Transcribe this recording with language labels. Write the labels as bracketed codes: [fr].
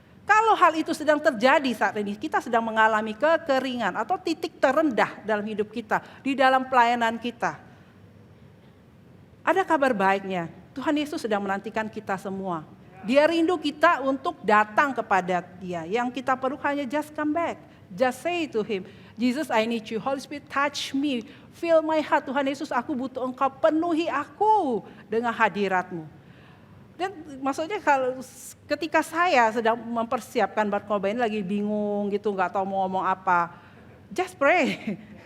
[id] Kalau hal itu sedang terjadi saat ini, kita sedang mengalami kekeringan atau titik terendah dalam hidup kita, di dalam pelayanan kita. Ada kabar baiknya, Tuhan Yesus sedang menantikan kita semua. Dia rindu kita untuk datang kepada Dia. Yang kita perlu hanya [en] just come back. Just say to Him, Jesus, I need you. Holy Spirit, touch me. Fill my heart. [id] Tuhan Yesus, aku butuh Engkau. Penuhi aku dengan hadirat-Mu. Dan maksudnya kalau ketika saya sedang mempersiapkan berkhotbah ini lagi bingung gitu, nggak tahu mau ngomong apa, [en] just pray.